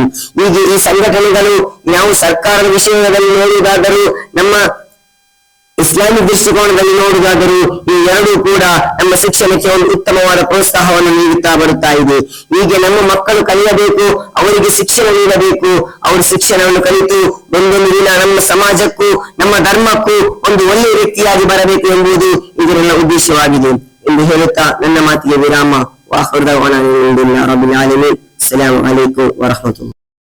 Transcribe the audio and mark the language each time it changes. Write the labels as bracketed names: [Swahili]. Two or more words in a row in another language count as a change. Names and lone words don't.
[Kannada] ಹೀಗೆ ಈ ಸಂಘಟನೆಗಳು ನಾವು ಸರ್ಕಾರದ ವಿಷಯದಲ್ಲಿ ನೋಡುವುದಾದರೂ, ನಮ್ಮ ಇಸ್ಲಾಮಿಕ್ ದೃಷ್ಟಿಕೋನದಲ್ಲಿ ನೋಡುವುದಾದರೂ, ಈ ಎರಡೂ ಕೂಡ ನಮ್ಮ ಶಿಕ್ಷಣಕ್ಕೆ ಒಂದು ಉತ್ತಮವಾದ ಪ್ರೋತ್ಸಾಹವನ್ನು ನೀಡುತ್ತಾ ಬರುತ್ತಾ ಇದೆ. ಹೀಗೆ ನಮ್ಮ ಮಕ್ಕಳು ಕಲಿಯಬೇಕು, ಅವರಿಗೆ ಶಿಕ್ಷಣ ನೀಡಬೇಕು. ಅವರು ಶಿಕ್ಷಣವನ್ನು ಕಲಿತು ಒಂದೊಂದು ದಿನ ನಮ್ಮ ಸಮಾಜಕ್ಕೂ ನಮ್ಮ ಧರ್ಮಕ್ಕೂ ಒಂದು ಒಳ್ಳೆಯ ವ್ಯಕ್ತಿಯಾಗಿ ಬರಬೇಕು ಎಂಬುದು ಇದರ ಉದ್ದೇಶವಾಗಿದೆ ಎಂದು ಹೇಳುತ್ತಾ ನನ್ನ ಮಾತಿಗೆ ವಿರಾಮ. [Arabic] واخر دعوانا الحمد لله رب العالمين. السلام عليكم ورحمة الله.